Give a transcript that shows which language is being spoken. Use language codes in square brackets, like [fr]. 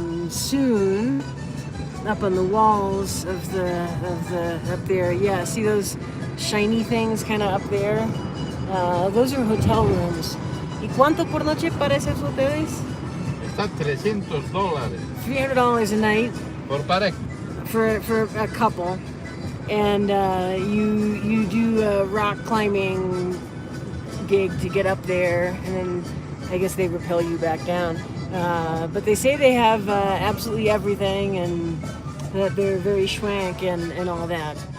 [en] Soon, up on the walls of the up there, yeah, see those shiny things kind of up there? Those are hotel rooms. [es] ¿Y cuánto por noche para esos hoteles? Está $300. [en] $300 a night. [es] Por pareja. [en] For a couple, and you do a rock climbing gig to get up there, and then I guess they rappel you back down. But they say they have absolutely everything, and that they're very schwank and all that.